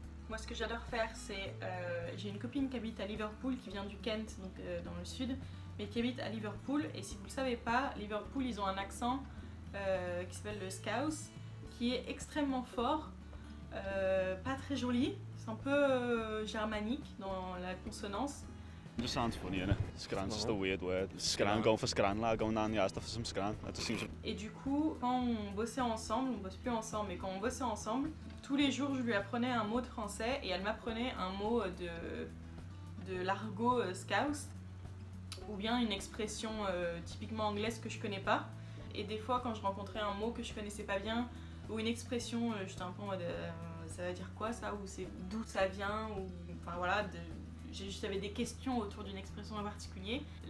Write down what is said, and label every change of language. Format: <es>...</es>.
<fr>Moi ce que j'adore faire c'est, j'ai une copine qui habite à Liverpool, qui vient du Kent, donc dans le sud, mais qui habite à Liverpool, et si vous le savez pas, Liverpool ils ont un accent qui s'appelle le Scouse, qui est extrêmement fort, pas très joli, c'est un peu germanique dans la consonance.</fr> <en>It just sounds funny, innit? Scran's just a weird word. Scran, going for scran, like going down the arse for some scran. That just seems...</en> <fr>Et du coup, quand on bossait ensemble, on bosse plus ensemble, mais quand on bossait ensemble, tous les jours je lui apprenais un mot de français et elle m'apprenait un mot de l'argot scouse, ou bien une expression typiquement anglaise que je connais pas. Et des fois, quand je rencontrais un mot que je connaissais pas bien, ou une expression, j'étais un peu en mode ça veut dire quoi ça, ou c'est d'où ça vient, ou enfin voilà, j'avais des questions autour d'une expression en particulier.</fr>